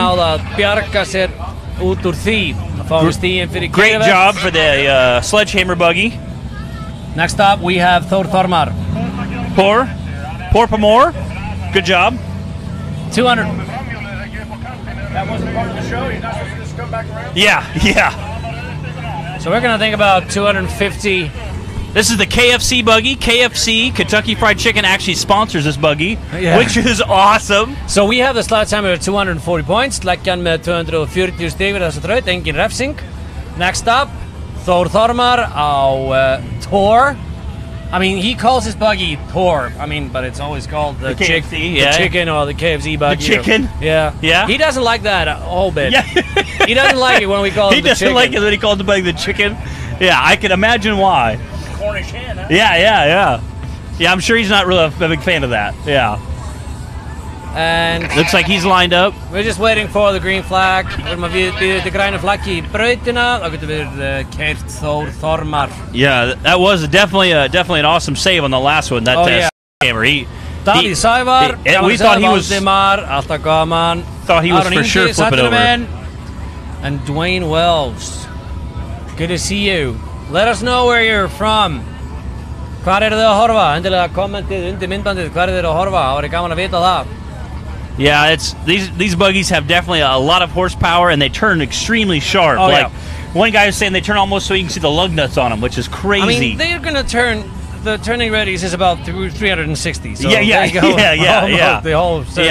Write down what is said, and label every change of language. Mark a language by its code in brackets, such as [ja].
[is] Náði að bjarga sér út úr því. [en] Great job for the sledgehammer buggy. Next up, we have Thor Thormar. Pour more. Good job. 200. That wasn't part of the show. You're not supposed to just come back around? Yeah. So we're going to think about 250. This is the KFC buggy. KFC, Kentucky Fried Chicken, actually sponsors this buggy, which is awesome. So we have the sledgehammer at 240 points. [is] Leggjan með 240 stig við þessa þraut, engin refsing. [en] Next up, Thor Thormar á Tor. I mean, he calls his buggy Tor. I mean, but it's always called the KFC, the chicken or the KFC buggy. The chicken? Yeah. He doesn't like that a whole bit. Yeah. He doesn't like it when we call it the chicken. He doesn't like it when he calls the buggy the chicken. Yeah, I can imagine why. Cornish hen, huh? Yeah. Yeah, I'm sure he's not really a big fan of that. Yeah. And looks like he's lined up. We're just waiting for the green flag. [is] Við erum að býða þetta græna flaggi í brautina. Það getur verið keyrt Thor Thormar. [en] Yeah, that was definitely an awesome save on the last one. That hammer. Davíð Sævar. We thought he was. [is] Valdimar, alltaf gaman. [en] Thought he was for sure flipping over. And Dwayne Wells. Good to see you. Let us know where you're from. [is] Hvar eru þið að horfa? Endilega kommentið undir myndbandið. Hvar eru þið að horfa? Það væri gaman að vita það. [en] Yeah, these buggies have definitely a lot of horsepower, and they turn extremely sharp. One guy was saying they turn almost so you can see the lug nuts on them, which is crazy. I mean, they're gonna turn. The turning radius is about 360. So yeah. The whole circle